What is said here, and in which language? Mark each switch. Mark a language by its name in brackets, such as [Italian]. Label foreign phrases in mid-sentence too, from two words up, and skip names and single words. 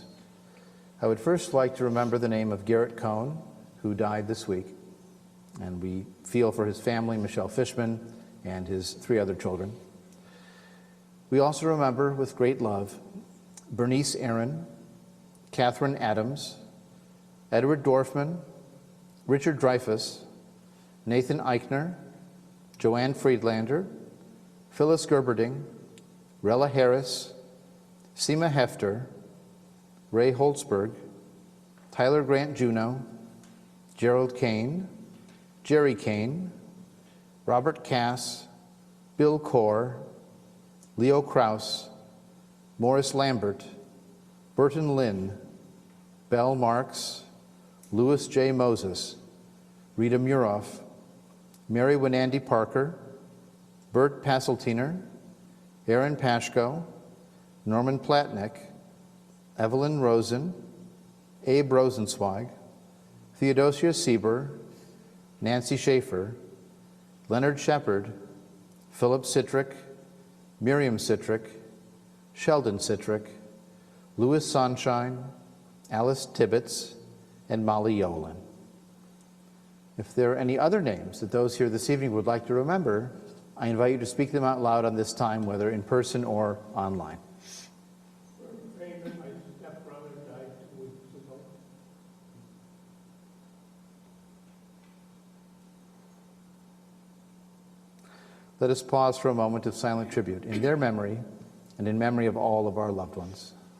[English] I would first like to remember the name of Garrett Cohn, who died this week, and we feel for his family, Michelle Fishman, and his 3 other children. We also remember with great love Bernice Aaron, Catherine Adams, Edward Dorfman, Richard Dreyfuss, Nathan Eichner, Joanne Friedlander, Phyllis Gerberding, Rella Harris, Seema Hefter, Ray Holtzberg, Tyler Grant Juneau, Gerald Kane, Jerry Kane, Robert Cass, Bill Corr, Leo Kraus, Morris Lambert, Burton Lynn, Belle Marks, Louis J. Moses, Rita Muroff, Mary Winandy Parker, Bert Passeltiner, Aaron Pashko, Norman Platnick, Evelyn Rosen, Abe Rosenzweig, Theodosia Sieber, Nancy Schaefer, Leonard Shepard, Philip Citrick, Miriam Citrick, Sheldon Citrick, Louis Sonshine, Alice Tibbetts, and Molly Yolen. If there are any other names that those here this evening would like to remember, I invite you to speak them out loud on this time, whether in person or online. Raymond, my stepbrother, died 2 weeks ago. Let us pause for a moment of silent tribute in their memory and in memory of all of our loved ones.